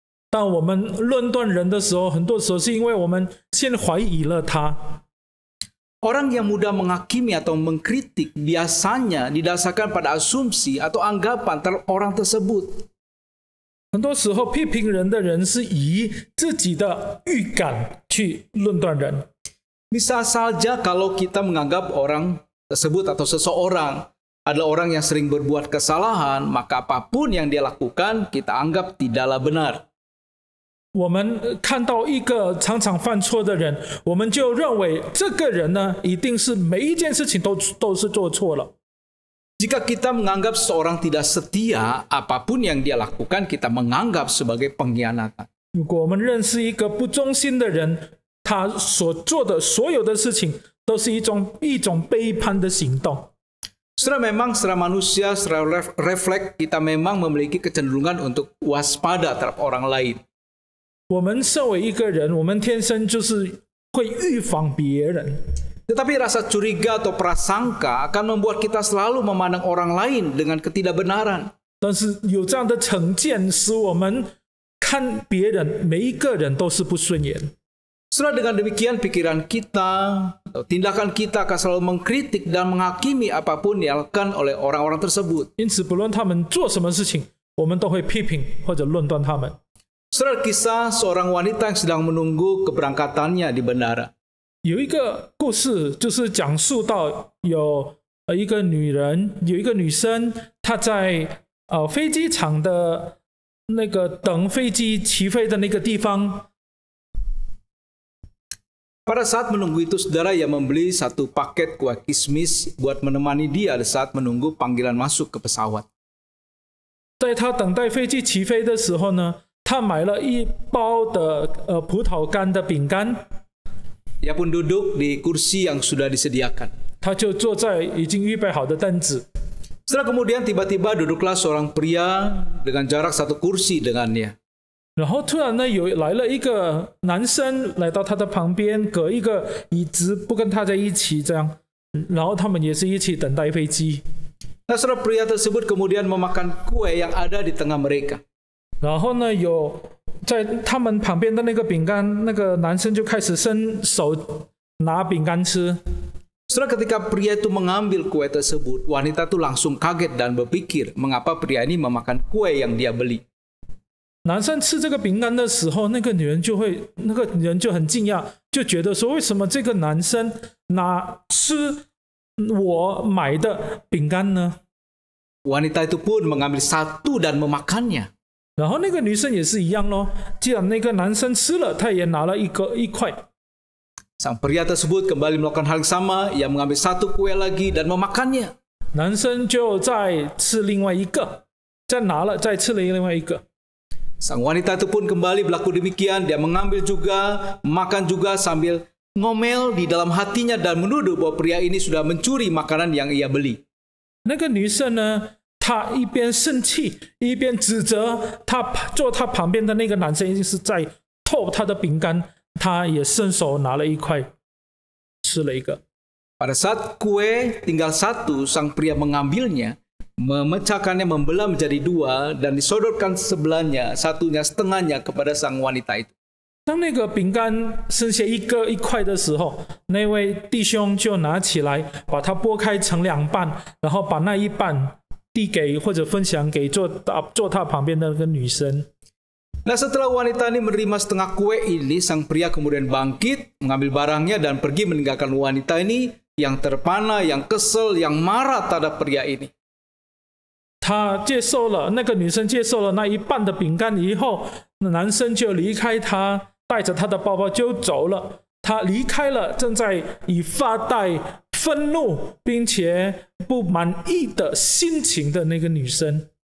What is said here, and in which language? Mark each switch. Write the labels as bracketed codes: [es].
[zh] 当我们论断人的时候，很多时候是因为我们先怀疑了他。 [id] Orang yang mudah menghakimi atau mengkritik biasanya didasarkan pada asumsi atau anggapan terhadap orang tersebut. [zh] 很多时候批评人的人是以自己的预感去论断人。 [id] Bisa saja kalau kita menganggap orang tersebut atau seseorang adalah orang yang sering berbuat kesalahan, maka apapun yang dia lakukan kita anggap tidaklah benar. [zh] 我们看到一个常常犯错的人，我们就认为这个人呢，一定是每一件事情都是做错了。 [id] Jika kita menganggap seorang tidak setia, apapun yang dia lakukan kita menganggap sebagai pengkhianatan. [zh] 如果我们认识一个不忠心的人，他所做的所有的事情都是一种背叛的行动。 [id] Memang secara manusia, secara refleks kita memang memiliki kecenderungan untuk waspada terhadap orang lain. [zh] 我们身为一个人，我们天生就是会预防别人。 [id] Tetapi rasa curiga atau prasangka akan membuat kita selalu memandang orang lain dengan ketidakbenaran. [zh] 但是有这样的成见，使我们看别人每一个人都是不顺眼。 [id] Setelah dengan demikian pikiran kita atau tindakan kita akan selalu mengkritik dan menghakimi apapun yang dilakukan oleh orang-orang tersebut. [zh] 因此，不论他们做什么事情，我们都会批评或者论断他们。 [id] Saudara, kisah seorang wanita yang sedang menunggu keberangkatannya di bandara. [zh] 有一个故事，就是讲述到有一个女人，有一个女生，她在飞机场的那个等飞机起飞的那个地方。 [id] Pada saat menunggu itu, saudara, ia membeli satu paket kue kismis buat menemani dia di saat menunggu panggilan masuk ke pesawat. [zh] 在她等待飞机起飞的时候呢，她买了一包的葡萄干的饼干。 [id] Ia pun duduk di kursi yang sudah disediakan. [zh] 她就坐在已经预备好的凳子。 [id] Setelah kemudian tiba-tiba duduklah seorang pria dengan jarak satu kursi dengannya. [zh] 然后突然呢，来了一个男生来到他的旁边，隔一个椅子，不跟他在一起这样。然后他们也是一起等待飞机。 [id] Nah, saudara, pria tersebut kemudian memakan kue yang ada di tengah mereka. [zh] 然后呢，在他们旁边的那个饼干，那个男生就开始伸手拿饼干吃。 [id] Setelah ketika pria itu mengambil kue tersebut, wanita itu langsung kaget dan berpikir mengapa pria ini memakan kue yang dia beli. [zh] 男生吃这个饼干的时候，那个人就很惊讶，就觉得说，为什么这个男生吃我买的饼干呢？ [id] Wanita itu pun mengambil satu dan memakannya. [zh] 然后那个女生也是一样咯，既然那个男生吃了，她也拿了一块。 [id] Sang pria tersebut kembali melakukan hal yang sama, ia mengambil satu kue lagi dan memakannya. [zh] 男生就再吃另外一个，再吃了另外一个。 [id] Sang wanita itu pun kembali berlaku demikian, dia mengambil juga, makan juga sambil ngomel di dalam hatinya dan menuduh bahwa pria ini sudah mencuri makanan yang ia beli. [zh] 那个女生呢，她一边生气，一边指责坐她旁边的那个男生是在偷她的饼干，她也伸手拿了一块，吃了一个。 [id] Pada saat kue tinggal satu, sang pria mengambilnya, memecahkannya, membelah menjadi dua dan disodorkan sebelahnya, satunya setengahnya kepada sang wanita itu. [zh] 当那个饼干剩下一块的时候，那位弟兄就拿起来，把它剥开成两半，然后把那一半递给或者分享给坐他旁边的那个女生。 [id] Nah, setelah wanita ini menerima setengah kue ini, sang pria kemudian bangkit, mengambil barangnya dan pergi meninggalkan wanita ini yang terpana, yang kesel, yang marah terhadap pria ini. [zh] 他接受了那个女生接受了那一半的饼干以后，男生就离开她，带着他的包包就走了。他离开了正在以发带、愤怒并且不满意的心情的那个女生。